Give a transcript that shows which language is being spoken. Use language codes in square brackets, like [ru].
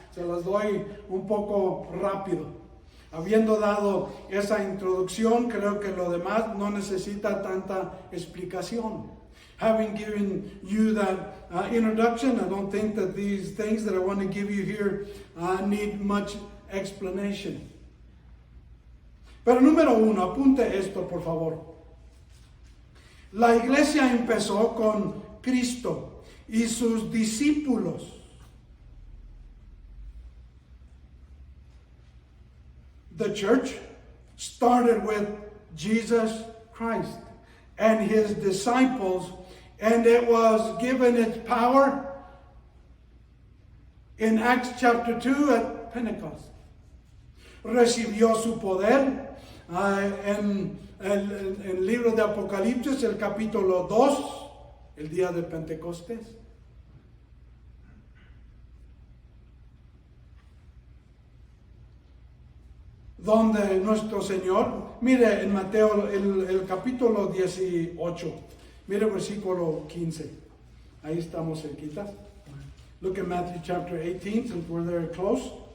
[es] Se las doy un poco rápido. Habiendo dado esa introducción, creo que lo demás no necesita tanta explicación. [en] Having given you that introduction, I don't think that these things that I want to give you here need much explanation. [es] Pero número uno, apunte esto por favor. La iglesia empezó con Cristo y sus discípulos. [en] The church started with Jesus Christ and his disciples, and it was given its power in Acts chapter 2 at Pentecost. [es] Recibió su poder en el libro de Apocalipsis, el capítulo 2, el día de Pentecostés. Donde nuestro Señor, mire en Mateo el capítulo 18, mire versículo 15, ahí estamos cerquita. [en] Look at Matthew chapter 18, since we're there close.